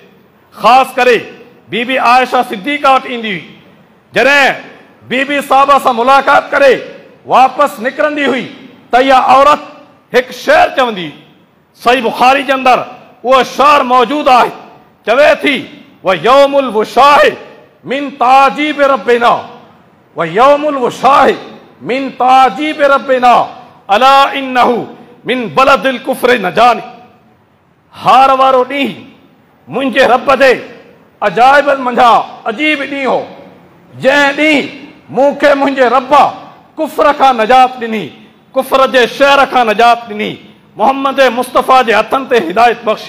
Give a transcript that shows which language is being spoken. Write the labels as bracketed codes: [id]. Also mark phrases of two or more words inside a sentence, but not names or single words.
[sd] ख़ासि करे बीबी आयशा सिद्दीक़ा वटि ईंदी हुई। जॾहिं बीबी साहब सां मुलाक़ात करे वापसि निकिरंदी हुई त इहा औरत हिकु शेर चवंदी हुई। सही बुखारी जे अंदरि उहो शेर मौजूदु आहे, चवे थी, [ar] ويوم الوشاح من تعاجيب ربنا ويوم الوشاح من تعاجيب ربنا ألا إنه من بلدة الكفر أنجاني. [sd] हार वारो ॾींहुं मुंहिंजे रब जे अजाइबनि मंझां अजीब ॾींहुं हो, जंहिं ॾींहुं मूंखे मुंहिंजे रब कुफ्र खां नजात ॾिनी, कुफ्र जे शहर खां नजात ॾिनी, मोहम्मद मुस्तफ़ा जे हथनि ते हिदायत बख़्शी।